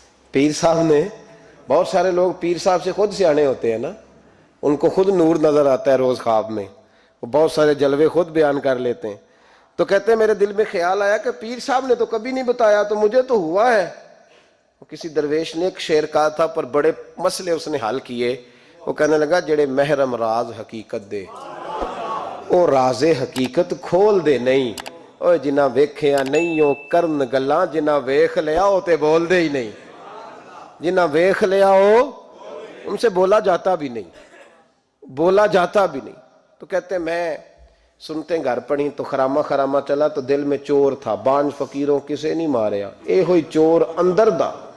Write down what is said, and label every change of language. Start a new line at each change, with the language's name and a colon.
Urdu: پیر صاحب نے, بہت سارے لوگ پیر صاحب سے خود سیانے ہوتے ہیں نا, ان کو خود نور نظر آتا ہے روز خواب میں, وہ بہت سارے جلوے خود بیان کر لیتے ہیں. تو کہتے ہیں میرے دل میں خیال آیا کہ پیر صاحب نے تو کبھی نہیں بتایا تو مجھے تو ہوا ہے. کسی درویش نے ایک شعر کہا تھا پر بڑے مسئلے اس نے حل کیے. وہ کہنے لگا
Punjabi: جڑے محرم راز حقیقت دے او راز حقیقت کھول دے نہیں, اوے جنہ ویکھیا نہیں او کرن گلاں, جنہ ویکھ لیا او تے بول دے ہی نہیں.
Urdu: جنہ ویکھ لیا او ان سے بولا جاتا بھی نہیں, بولا جاتا بھی نہیں. تو کہتے ہیں میں سنتے گھر پڑھی تو خرامہ خرامہ چلا تو دل میں چور تھا,
Punjabi: بانج فقیروں کسے نہیں ماریا, اے ہوئی چور اندر دا.